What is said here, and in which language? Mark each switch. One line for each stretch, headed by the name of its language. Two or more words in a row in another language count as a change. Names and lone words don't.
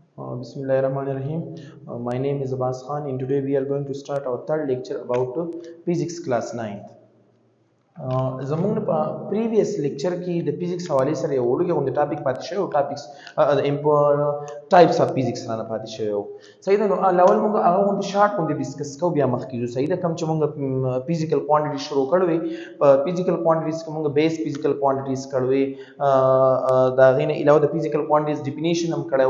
English: Bismillahirrahmanirrahim. My name is Abbas Khan, and today we are going to start our third lecture about physics class 9th.
Pashto: زمونږ په
English: previous lecture
Pashto: کې د فزیکس حواله سره یو وړوکی غونډه ټاپک پاتې شوی او
English: topics types of physics
Pashto: رانه پاتې شوی صحیح ده. نو اول موږ هغه غونډه شارټ غونډه ډیسکس کوو بیا مخکې ځو. صحیح ده. کوم چې موږ
English: physical quantity
Pashto: شروع کړو په
English: physical quantities
Pashto: کې موږ
English: base physical quantities
Pashto: کړو دا غینه علاوه د
English: physical quantities definition
Pashto: هم کړو.